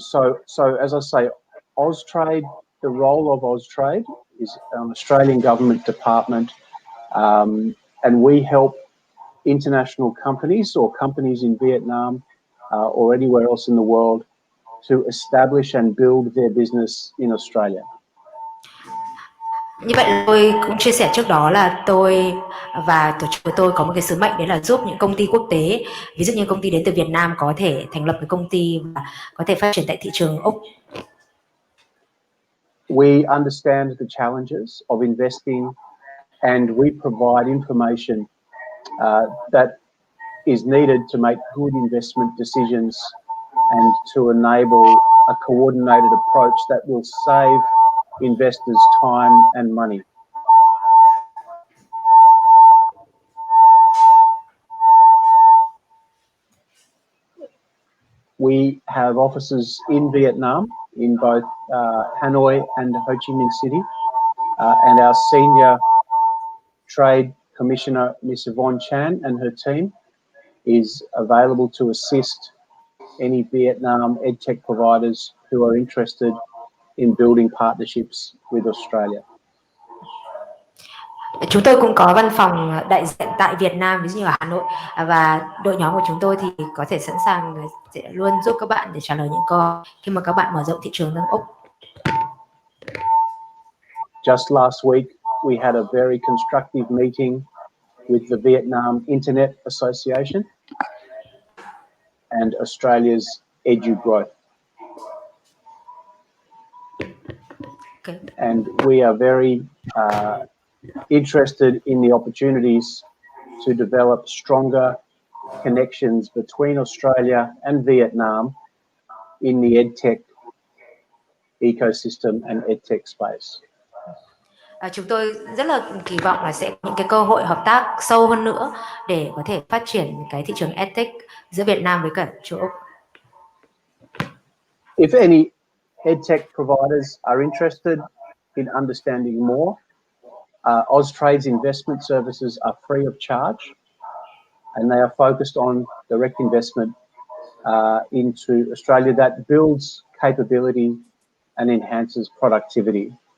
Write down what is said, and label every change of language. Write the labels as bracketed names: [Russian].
[English] So as I say, Austrade, the role of Austrade is an Australian government department, and we help international companies or companies in Vietnam or anywhere else in the world to establish and build their business in Australia. [Vietnamese] Như vậy là tôi cũng chia sẻ trước đó là tôi và tổ chức của tôi có một cái sứ mệnh, đấy là giúp những công ty quốc tế, ví dụ như công ty đến từ Việt Nam, có thể thành lập cái công ty và có thể phát triển tại thị trường Úc. [English] We understand the challenges of investing, and we provide information that is needed to make good investment decisions and to enable a coordinated approach that will save investors time and money. We have offices in Vietnam, in both Hanoi and Ho Chi Minh City, and our senior trade commissioner, Ms. Yvonne Chan, and her team is available to assist any Vietnam edtech providers who are interested in building partnerships with Australia. [Vietnamese] Chúng tôi cũng có văn phòng đại diện tại Việt Nam, ví dụ như ở Hà Nội, và đội nhóm của chúng tôi thì có thể sẵn sàng sẽ luôn giúp các bạn để trả lời những câu hỏi khi mà các bạn mở rộng thị trường sang Úc. [English] Just last week, we had a very constructive meeting with the Vietnam Internet Association and Australia's Edu Growth. Okay. And we are very interested in the opportunities to develop stronger connections between Australia and Vietnam in the edtech ecosystem and edtech space. [Vietnamese] Chúng tôi rất là kỳ vọng là sẽ có những cái cơ hội hợp tác sâu hơn nữa để có thể phát triển cái thị trường edtech giữa Việt Nam với cả châu Úc. [English] If any edtech providers are interested in understanding more, Austrade's investment services are free of charge, and they are focused on direct investment into Australia that builds capability and enhances productivity.